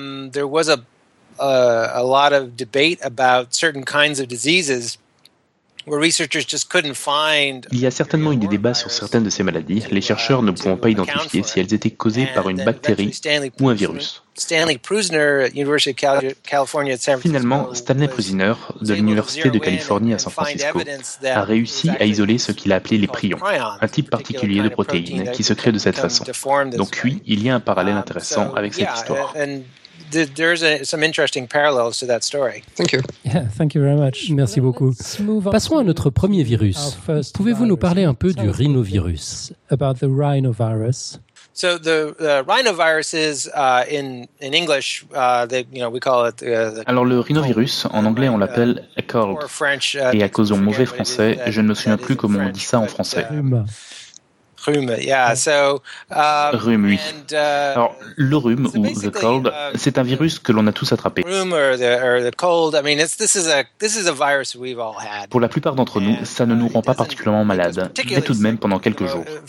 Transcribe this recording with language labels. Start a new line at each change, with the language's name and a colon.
English: There was a lot of debate about certain kinds of diseases.
French: Il y a certainement eu des débats sur certaines de ces maladies, les chercheurs ne pouvant pas identifier si elles étaient causées par une bactérie ou un virus. Finalement, Stanley Prusiner, de l'Université de Californie à San Francisco, a réussi à isoler ce qu'il a appelé les prions, un type particulier de protéines qui se crée de cette façon. Donc oui, il y a un parallèle intéressant avec cette histoire.
English: There's some interesting parallels to that story. Thank you. Yeah, thank you very much.
French: Merci beaucoup. Passons à notre premier virus. Pouvez-vous nous parler un peu du rhinovirus?
English: About the rhinovirus. So the rhinovirus is in English we call it the.
French: Alors le rhinovirus en anglais on l'appelle cold. Et à cause de mon mauvais français, je ne me souviens plus comment on dit ça en français. Rhume, oui. Alors, le rhume ou le cold, c'est un virus que l'on a tous attrapé. Pour la plupart d'entre nous, ça ne nous rend pas particulièrement malades, mais tout de même pendant quelques jours.